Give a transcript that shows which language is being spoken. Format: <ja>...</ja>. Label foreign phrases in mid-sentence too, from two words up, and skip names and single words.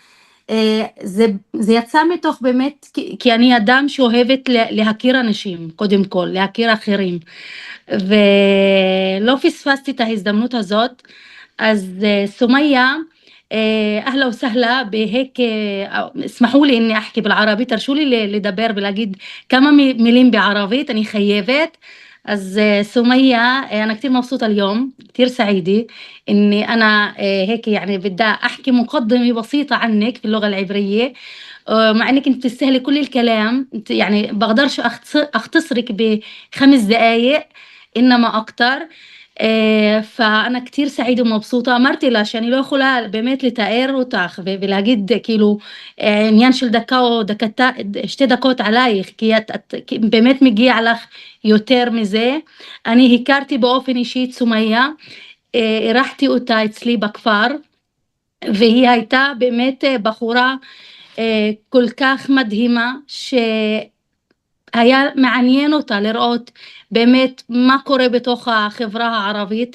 <he>זה יצא מתוך באמת, כי אני אדם שאוהבת להכיר אנשים, קודם כל, להכיר אחרים, ולא פספסתי את ההזדמנות הזאת. אז סומייה,</he> <ar>أهلا وسهلا,</ar> <he>בהיק,</he> <ar>اسمحوا لي إني أحكي بالعربي,</ar> <he>תרשו לי לדבר ולהגיד כמה מילים בערבית, אני חייבת.</he> <ar>אז سومية أنا كتير مبسوطة اليوم, كتير سعيدة إني أنا هيك يعني بدي أحكي مقدمة بسيطة عنك في اللغة العبرية, مع إنك أنت تستاهلي كل الكلام, يعني بقدرش أختصرك ب5 دقايق إنما أكتر. فأنا كتير سعيدة ومبسوطة.</ar> <he>אמרתי לה שאני לא יכולה באמת לתאר אותך ולהגיד כאילו עניין של דקה או 2 דקות עלייך, כי את באמת מגיע לך יותר מזה. אני הכרתי באופן אישי את סומייה, אירחתי אותה אצלי בכפר, והיא הייתה באמת בחורה כל כך מדהימה, היה מעניין אותה לראות באמת מה קורה בתוך החברה הערבית.</he>